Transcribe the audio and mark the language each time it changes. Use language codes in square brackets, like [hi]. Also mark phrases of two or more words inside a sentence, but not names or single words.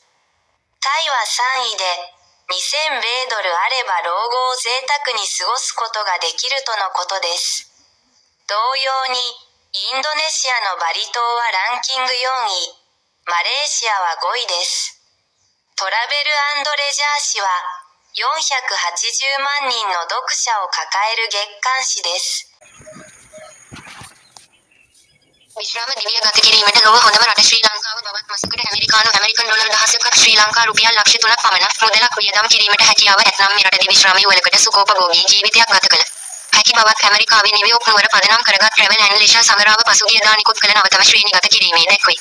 [ja] タイは3位で、2000米ドルあれば老後を贅沢に過ごすことができるとのことです。同様に、インドネシアのバリ島はランキング4位、マレーシアは5位です。トラベル&レジャー誌は480万人の読者を抱える月刊誌です。 [si] විශ්‍රාම දිවිය ගත කිරීමට ලොව හොඳම රට ශ්‍රී ලංකාව බවත් මාසකට ඇමරිකානු ඩොලර් 1000ක ශ්‍රී ලංකා රුපියල් ලක්ෂ 3ක් පමණ මුදලක් වියදම් කිරීමට හැකියාව ඇතනම් මේ රටදී විශ්‍රාමී වලකට සුඛෝපභෝගී ජීවිතයක් ගත කළ හැකි බවත් ඇමරිකාවේ නිව්යෝක් නුවර පදනම් කරගත් ට්‍රැවල් ඇන්ඩ් ලීෂර් සමරාව පසුගියදා නිකුත් කළ නවතම ශ්‍රේණිගත කිරීමේ දැක්වේ.